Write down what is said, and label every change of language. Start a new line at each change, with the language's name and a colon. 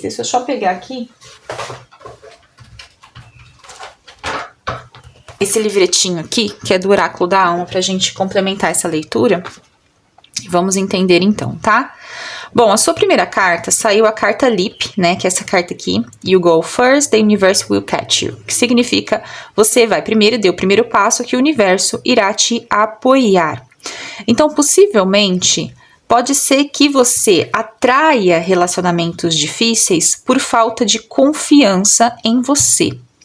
Portuguese: Deixa eu só pegar aqui esse livretinho aqui, que é do oráculo da alma, pra gente complementar essa leitura. Vamos entender então, tá? Bom, a sua primeira carta saiu a carta Leap, né? Que é essa carta aqui.
English: You go first, the universe will catch you.
Portuguese: Que significa, você vai primeiro, dê o primeiro passo, que o universo irá te apoiar. Então, possivelmente, pode ser que você atraia relacionamentos difíceis por falta de confiança em você.